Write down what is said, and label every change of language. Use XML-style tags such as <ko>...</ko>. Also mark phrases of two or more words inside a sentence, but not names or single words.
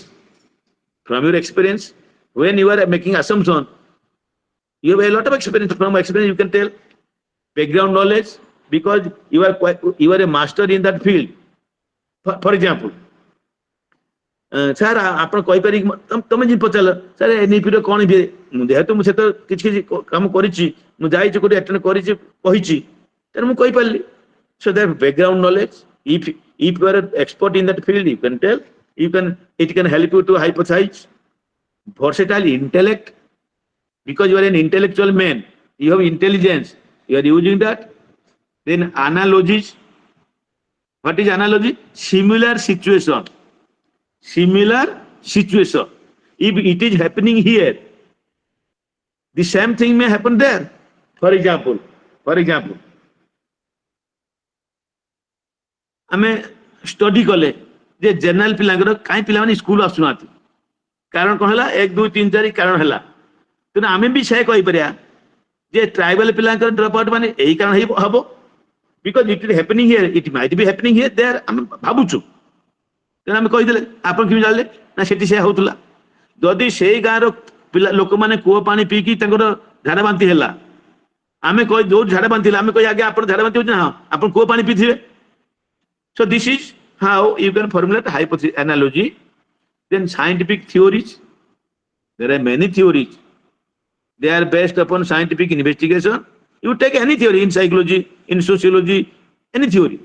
<en>From your experience, when you are making assumption, you have a lot of experience. From experience, you can tell. Background knowledge, because you are a master in that field. For example, sir,</en> <or>ଆପଣ କହିପାରିବେ ତମେ ଯେମିତି ପଚାରିଲ ସାର୍ ଏନ୍ଇପି ର କଣ ଯେହେତୁ ମୁଁ ସେତ କିଛି କିଛି କାମ କରିଛି, ମୁଁ ଯାଇଛି କୋଉଠି ଆଟେଣ୍ଡ କରିଛି କହିଛି, ତେଣୁ ମୁଁ କହିପାରିଲି.</or> <en>So that background knowledge, if you are an expert in that field, you can tell, it can help you to hypothesize. Versatile intellect, because you are an intellectual man, you have intelligence, you are using that. Then analogies. What is analogy? Similar situation. Similar situation. If it is happening here, the same thing may happen there. For example,</en> <or>ଆମେ ଷ୍ଟଡି କଲେ ଯେ ଜେନେରାଲ ପିଲାଙ୍କର କାହିଁ ପିଲାମାନେ ସ୍କୁଲ ଆସୁନାହାନ୍ତି, କାରଣ କଣ ହେଲା? 1 2 3 4 କାରଣ ହେଲା. ତେଣୁ ଆମେ ବି ସେ କହିପାରିବା ଯେ ଟ୍ରାଇବାଲ ପିଲାଙ୍କର</or> <en>drop out</en> <or>ମାନେ ଏଇ କାରଣ ହବ,</or> <en>because it is happening here, it might be happening here there,</en> <or>ଆମେ ଭାବୁଛୁ. ତେଣୁ ଆମେ କହିଦେଲେ, ଆପଣ କେମିତି ଜାଣିଲେ? ନା ସେଠି ସେ ହଉଥିଲା. ଯଦି ସେଇ ଗାଁର ପିଲା ଲୋକମାନେ କୂଅ ପାଣି ପିଇକି ତାଙ୍କର ଝାଡା ବାନ୍ତି ହେଲା, ଆମେ କହି ଯୋଉ ଝାଡା ବାନ୍ତି ହେଲା ଆମେ କହି ଆଜ୍ଞା ଆପଣ ଝାଡା ବାନ୍ତି ହଉଛି ନା, ଆପଣ କୂଅ ପାଣି ପିଇଥିବେ.</or> <en>So this is how you can formulate hypothesis analogy. Then scientific theories. There are many theories. They are based upon scientific investigation. You take any theory in psychology, in sociology, any theory.</en>